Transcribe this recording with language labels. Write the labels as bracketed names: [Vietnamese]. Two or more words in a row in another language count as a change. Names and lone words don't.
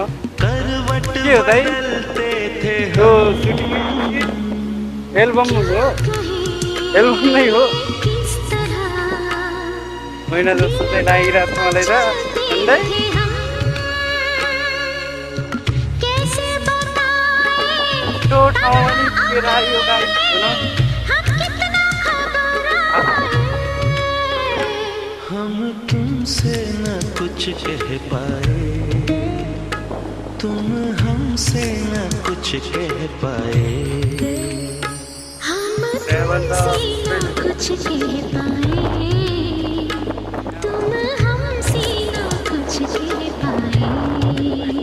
[Nepali] के हो दाइ त्यो सुटिङ एल्बम हो, एल्बम नै हो होइन जस्तो चाहिँ लागिरहेको छ मलाई त। अन्दै त्यो ठाउँमा नि पुगेर आयो गाइस होइन। [Hindi] हम तुमसे न कुछ कह पाए, तुम हमसे न कुछ कह पाए, हम तुमसे न कुछ कह पाए, तुम हमसे न कुछ कह पाए।